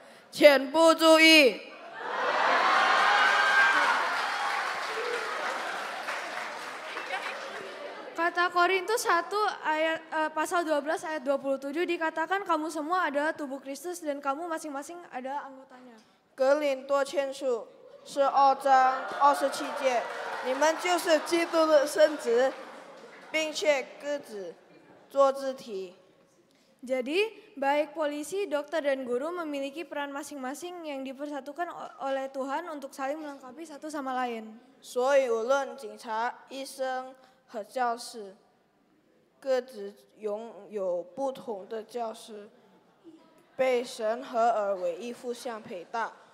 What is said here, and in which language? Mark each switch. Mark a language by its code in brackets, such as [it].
[zh] 全部注意。 [id] Kata Korintus 1 ayat pasal 12 ayat 27 dikatakan kamu semua adalah tubuh Kristus dan kamu masing-masing ada anggotanya. [zh] 格林多前书12章27节，你们就是基督的身子，并且各自做肢体。 [id] Jadi, baik polisi, dokter, dan guru memiliki peran masing-masing yang dipersatukan oleh Tuhan untuk saling melengkapi satu sama lain. [zh] 所以，无论警察、医生和教师，各自拥有不同的教师，被神合而为一，互相配搭。